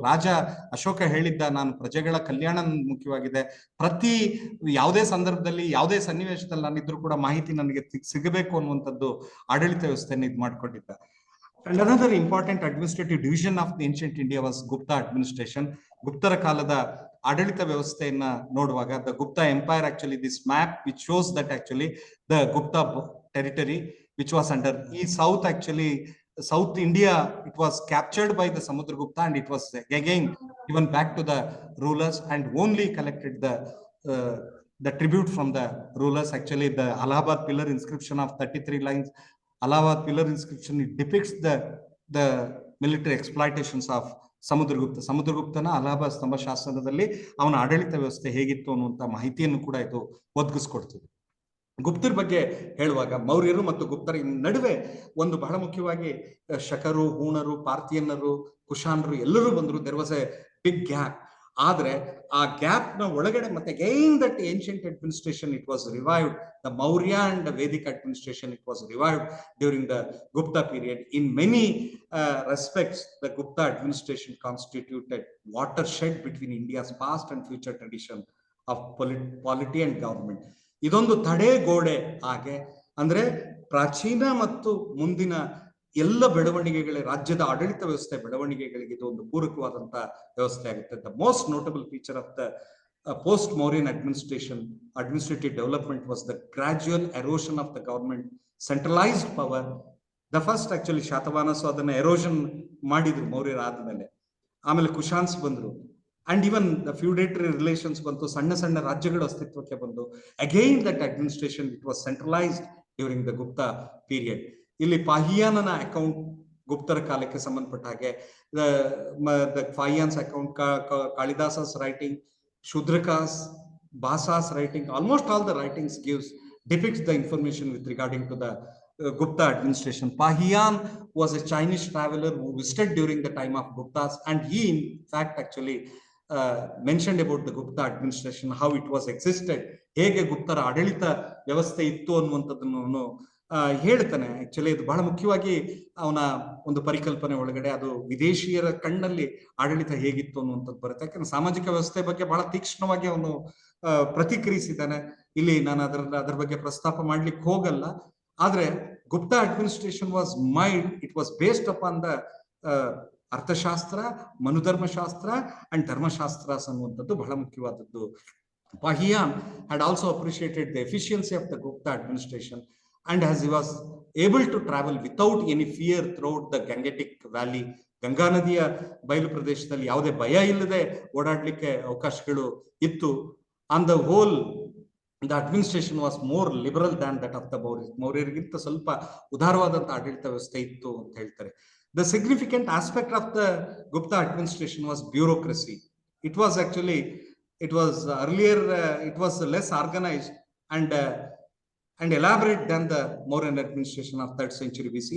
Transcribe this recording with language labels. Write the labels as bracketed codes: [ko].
[kn] ರಾಜ ಅಶೋಕ ಹೇಳಿದ್ದ, ನಾನು ಪ್ರಜೆಗಳ ಕಲ್ಯಾಣ ಮುಖ್ಯವಾಗಿದೆ, ಪ್ರತಿ ಯಾವುದೇ ಸಂದರ್ಭದಲ್ಲಿ ಯಾವುದೇ ಸನ್ನಿವೇಶದಲ್ಲಿ ನಾನಿದ್ರು ಕೂಡ ಮಾಹಿತಿ ನನಗೆ ಸಿಗಬೇಕು ಅನ್ನುವಂಥದ್ದು ಆಡಳಿತ ವ್ಯವಸ್ಥೆಯನ್ನು ಇದು ಮಾಡ್ಕೊಂಡಿದ್ದ. [en] And another important administrative division of the ancient India was Gupta administration. [kn] ಗುಪ್ತರ ಕಾಲದ ಆಡಳಿತ ವ್ಯವಸ್ಥೆಯನ್ನ ನೋಡುವಾಗ [en] The Gupta empire, actually this map which shows that actually the Gupta territory which was under ಈ south, actually South India, it was captured by the Samudragupta and it was again given back to the rulers and only collected the tribute from the rulers. Actually, the Allahabad pillar inscription of 33 lines, Allahabad pillar inscription, it depicts the military exploitations of Samudragupta. [kn] Samudraguptana Allahabad ಸ್ತಂಭ ಶಾಸನದಲ್ಲಿ ಅವನ ಆಡಳಿತ ವ್ಯವಸ್ಥೆ ಹೇಗಿತ್ತು ಅನ್ನುವಂತ ಮಾಹಿತಿಯನ್ನು ಕೂಡ ಇದು ಒದಗಿಸ್ಕೊಡ್ತದೆ. ಗುಪ್ತರ ಬಗ್ಗೆ ಹೇಳುವಾಗ ಮೌರ್ಯರು ಮತ್ತು ಗುಪ್ತರ ನಡುವೆ ಒಂದು ಬಹಳ ಮುಖ್ಯವಾಗಿ ಶಕರು, ಹೂಣರು, ಪಾರ್ಥಿಯನ್ನರು, ಕುಶಾನರು ಎಲ್ಲರೂ ಬಂದರು. [en] There was a big gap. [kn] ಆದ್ರೆ ಆ ಗ್ಯಾಪ್ ನ ಒಳಗಡೆ ಮತ್ತೆ [en] Again that ancient administration it was revived. The Maurya and Vedic administration it was revived during the Gupta period. In many respects, the Gupta administration constituted watershed between India's past and future tradition of polity and government. [kn] ಇದೊಂದು ತಡೆಗೋಡೆ ಹಾಗೆ, ಅಂದ್ರೆ ಪ್ರಾಚೀನ ಮತ್ತು ಮುಂದಿನ ಎಲ್ಲ ಬೆಳವಣಿಗೆಗಳ ರಾಜ್ಯದ ಆಡಳಿತ ವ್ಯವಸ್ಥೆ ಬೆಳವಣಿಗೆಗಳಿಗೆ ಇದು ಒಂದು ಪೂರಕವಾದಂತ ವ್ಯವಸ್ಥೆ ಆಗುತ್ತೆ. [en] The most notable feature of the post Mauryan administrative development was the gradual erosion of the government centralized power. The first actually [kn] Shatavanas ಅದನ್ನ ಎರೋಷನ್ ಮಾಡಿದ್ರು ಮೌರ್ಯರ ಆದ್ಮೇಲೆ. ಆಮೇಲೆ ಕುಶಾನ್ಸ್ ಬಂದ್ರು. [en] And even the feudatory relations [kn] ಬಂತು, ಸಣ್ಣ ಸಣ್ಣ ರಾಜ್ಯಗಳು ಅಸ್ತಿತ್ವಕ್ಕೆ ಬಂದು. [en] Again that administration it was centralized during the Gupta period. [kn] ಇಲ್ಲಿ ಪಾಹಿಯಾನನ ಅಕೌಂಟ್ ಗುಪ್ತರ ಕಾಲಕ್ಕೆ ಸಂಬಂಧಪಟ್ಟ ಹಾಗೆ, [en] the Fahiyan's account, Kalidasa's writing, Shudraka's, Basa's writing, almost all the writings depicts the information with regarding to the Gupta administration. Pahiyan was a Chinese traveler who visited during the time of Guptas, and he in fact actually mentioned about the Gupta administration, how it was existed, [kn] ಹೇಗೆ ಗುಪ್ತರ ಆಡಳಿತ ವ್ಯವಸ್ಥೆ ಇತ್ತು ಅನ್ನುವಂಥದ್ದನ್ನು ಹೇಳ್ತಾನೆ. Actually ಇದು ಬಹಳ ಮುಖ್ಯವಾಗಿ ಅವನ ಒಂದು ಪರಿಕಲ್ಪನೆ ಒಳಗಡೆ ಅದು ವಿದೇಶಿಯರ ಕಣ್ಣಲ್ಲಿ ಆಡಳಿತ ಹೇಗಿತ್ತು ಅನ್ನುವಂಥದ್ದು ಬರುತ್ತೆ. ಯಾಕಂದ್ರೆ ಸಾಮಾಜಿಕ ವ್ಯವಸ್ಥೆ ಬಗ್ಗೆ ಬಹಳ ತೀಕ್ಷ್ಣವಾಗಿ ಅವನು ಪ್ರತಿಕ್ರಿಯಿಸಿದ್ದಾನೆ. ಇಲ್ಲಿ ನಾನು ಅದರ ಬಗ್ಗೆ ಪ್ರಸ್ತಾಪ ಮಾಡ್ಲಿಕ್ಕೆ ಹೋಗಲ್ಲ. ಆದ್ರೆ [en] Gupta administration was it was based upon the Arthashastra, Manudharmashastra and Dharmashastras [kn] ಅನ್ನುವಂಥದ್ದು ಬಹಳ ಮುಖ್ಯವಾದದ್ದು. [en] Pahiyan had also appreciated the efficiency of the Gupta administration, and as he was able to travel without any fear throughout the Gangetic Valley, [kn] Ganga ನದಿಯ ಬಯಲು ಪ್ರದೇಶದಲ್ಲಿ ಯಾವುದೇ ಭಯ ಇಲ್ಲದೆ ಓಡಾಡ್ಲಿಕ್ಕೆ ಅವಕಾಶಗಳು ಇತ್ತು. [en] On the whole the administration was more liberal than that of the Mauryas. [kn] ಮೌರ್ಯರಿಗಿಂತ ಸ್ವಲ್ಪ ಉದಾರವಾದಂತಹ ಆಡಳಿತ ವ್ಯವಸ್ಥೆ ಇತ್ತು ಅಂತ ಹೇಳ್ತಾರೆ. [en] The significant aspect of the Gupta administration was bureaucracy. It was actually earlier it was less organized and elaborate than the Mauryan administration of 3rd century BC.